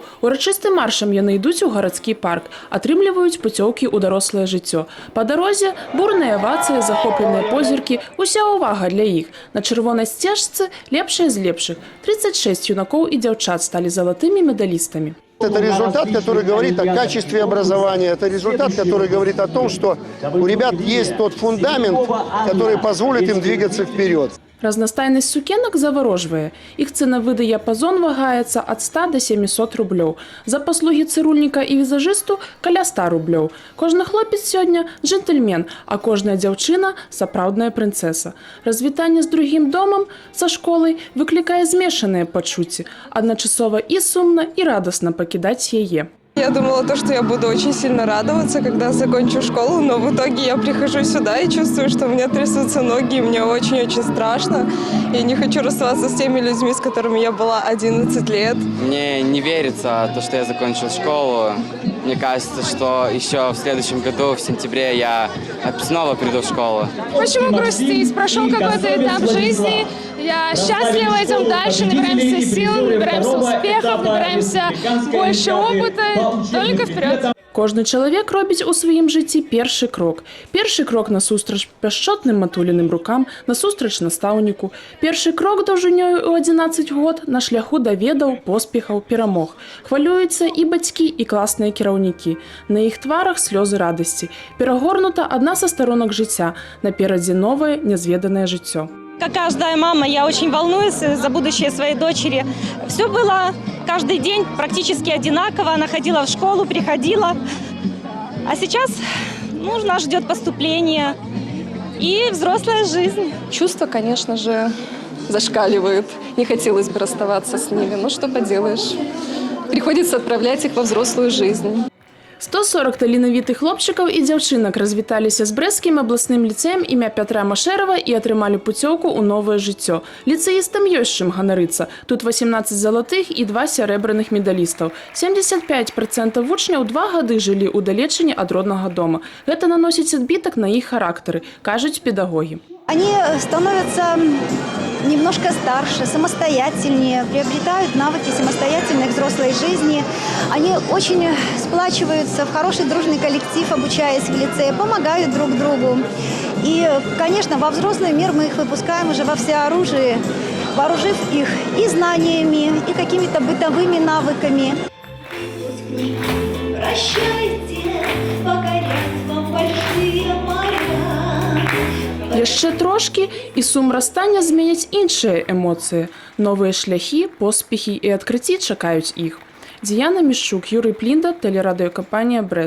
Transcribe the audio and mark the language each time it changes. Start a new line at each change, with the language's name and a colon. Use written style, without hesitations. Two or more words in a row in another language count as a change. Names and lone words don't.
Belarusian: Урачыстым маршам яны ідуць у гарадскі парк, атрымліваюць пуцёўкі ў дарослае жыццё. Па дарозе бурныя авацыі, захопленыя позіркі, уся ўвага для іх. На чырвонай сцежцы лепшыя з лепшых. 36 юнакоў і дзяўчат сталі залатымі медалістамі.
Russian: Это результат, который говорит о качестве образования. Это результат, который говорит о том, что у ребят есть тот фундамент, который позволит им двигаться вперед.
Belarusian: Разнастайнасць сукенак заварожвае. Іх цэнавы дыяпазон вагаецца ад 100 до 700 рублёў. За паслугі цырульніка і візажысту каля 100 рублёў. Кожны хлопец сёння – джентльмен, а кожная дзяўчына – сапраўдная прынцэса. Развітанне з другім домам, са школай, выклікае змешаныя пачуцці. Адначасова і сумна, і радасна пакідаць яе.
Russian: Я думала, что я буду очень сильно радоваться, когда закончу школу, но в итоге я прихожу сюда и чувствую, что у меня трясутся ноги, и мне очень-очень страшно. Я не хочу расставаться с теми людьми, с которыми я была 11 лет. Мне не верится, что я закончил школу. Мне кажется, что еще в следующем году, в сентябре, я снова приду в школу. Почему грустить? Прошел какой-то этап жизни. Я счастлива, идем дальше, набираемся сил, набираемся успехов, набираемся больше опыта. Только вперед!
Belarusian: Кожны чалавек робіць у сваім жыцці першы крок. Першы крок насустрач пяшчотным матуленым рукам, насустрач настаўніку. Першы крок даўжынёю ў 11 год на шляху да ведаў, поспехаў, перамог. Хвалююцца і бацькі, і класныя кіраўнікі. На іх тварах слёзы радасці. Перагорнута адна са старонак жыцця. Наперадзе новае, нязведанае жыццё.
Russian: Как каждая мама, я очень волнуюсь за будущее своей дочери. Все было каждый день практически одинаково. Она ходила в школу, приходила. А сейчас нас ждет поступление и взрослая жизнь. Чувства, конечно же, зашкаливают. Не хотелось бы расставаться с ними, но что поделаешь. Приходится отправлять их во взрослую жизнь.
Belarusian: 140 таленавітых хлопчыкаў і дзяўчынак развіталіся з брэсцкім абласным ліцэем імя Пятра Машэрава і атрымалі пуцёўку ў новае жыццё. Ліцэістам ёсць чым ганарыцца. Тут 18 залатых і 2 сярэбраных медалістаў. 75% вучняў 2 гады жылі ў далечыні ад роднага дома. Гэта наносіць адбітак на іх характары, кажуць педагогі.
Russian: Они становятся немножко старше, самостоятельнее, приобретают навыки самостоятельной взрослой жизни. Они очень сплачиваются в хороший дружный коллектив, обучаясь в лицее, помогают друг другу. И, конечно, во взрослый мир мы их выпускаем уже во всеоружии, вооружив их и знаниями, и какими-то бытовыми навыками. Прощайте, покорят вам большие моря.
Belarusian: Яшчэ трошкі, і сум расстання зменяць іншыя эмоцыі. Новыя шляхі, поспехі і адкрыцці чакаюць іх. Дзіяна Мішчук, Юрый Плінда, тэлерадыёкампанія «Брэст».